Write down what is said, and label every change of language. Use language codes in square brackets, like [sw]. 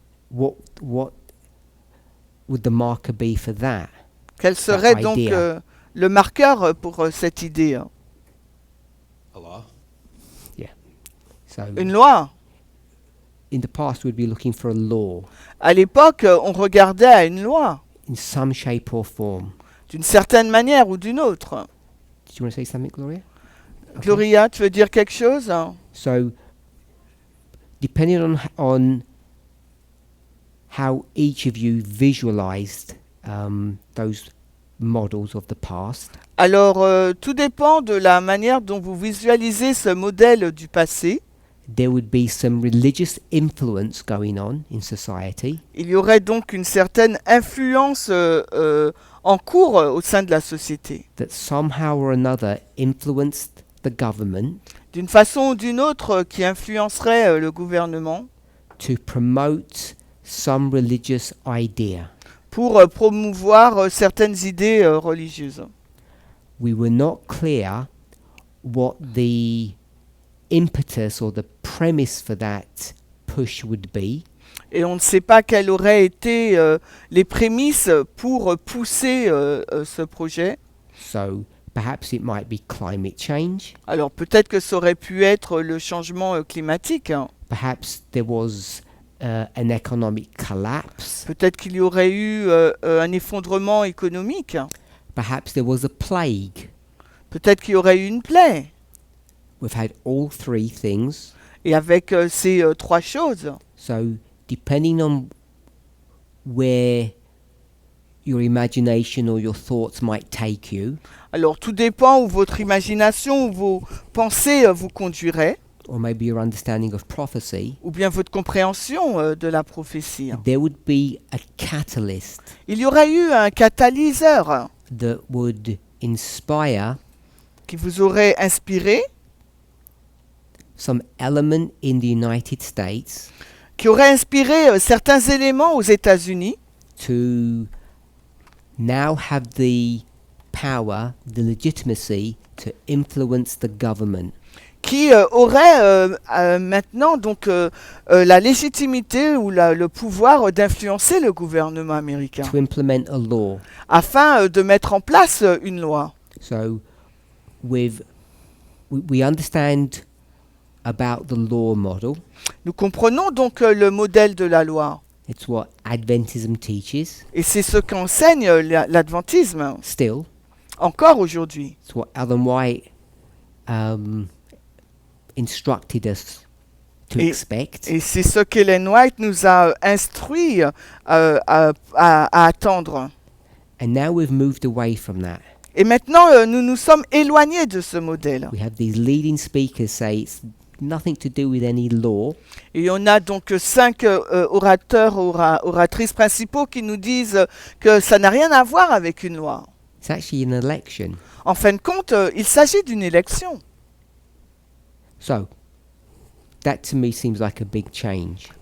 [en] what would the marker be for that? [fr] quel serait donc [en] idea. [fr] le marqueur pour cette idée? [en] A law. So [fr] Une loi. [en] in the past, we'd be looking for a law [fr] À l'époque, on regardait à une loi, [en] in some shape or form. [fr] d'une certaine manière ou d'une autre. [en] Did you want to say something, Gloria? Okay. [fr] Gloria, tu veux dire quelque chose? [en] So, depending on how each of you visualized those models of the past, [fr] Alors, tout dépend de la manière dont vous visualisez ce modèle du passé. [en] there would be some religious influence going on in society [fr] Il y aurait donc une certaine influence en cours au sein de la société. [en] that somehow or another influenced the government [fr] D'une façon ou d'une autre, qui influencerait le gouvernement [en] to promote some religious idea. [fr] pour promouvoir certaines idées religieuses. [en] We were not clear what the impetus or the premise for that push would be. [fr] Et on ne sait pas quelles auraient été les prémices pour pousser ce projet. [en] So perhaps it might be climate change. [fr] Alors peut-être que ça aurait pu être le changement climatique. [en] Perhaps there was an economic collapse. [fr] Peut-être qu'il y aurait eu un effondrement économique. [en] Perhaps there was a plague. [fr] Peut-être qu'il y aurait eu une plaie. [en] We've had all three things. [fr] Et avec ces trois choses, [en] So depending on where your imagination or your thoughts might take you, [fr] alors tout dépend où votre imagination ou vos pensées vous conduiraient, [en] or maybe your understanding of prophecy, [fr] ou bien votre compréhension de la prophétie. [en] there would be a catalyst [fr] Il y aurait eu un catalyseur [en] that would inspire [fr] qui vous aurait inspiré [en] some element in the United States [fr] qui aurait inspiré certains éléments aux États-Unis [en] to now have the power, the legitimacy to influence the government. [fr] qui aurait maintenant donc la légitimité ou le pouvoir d'influencer le gouvernement américain [en] To implement a law. [fr] afin de mettre en place une loi. [en] So we understand about the law model. [fr] Nous comprenons donc le modèle de la loi [en] It's what Adventism teaches [fr] et c'est ce qu'enseigne l'adventisme [en] still. [fr] encore aujourd'hui. [en] It's what Ellen White instructed us to [fr] Et- [en] expect. [fr] Et c'est ce qu'Ellen White nous a instruit à attendre. [en] And now we've moved away from that. [fr] Et maintenant, nous nous sommes éloignés de ce modèle. [en] We have these leading speakers say it's nothing to do with any law. [fr] Et on a donc 5 orateurs, oratrices principaux qui nous disent que ça n'a rien à voir avec une loi. [en] It's actually an election. [fr] En fin de compte, il s'agit d'une élection. [en] So that to me seems like a big change.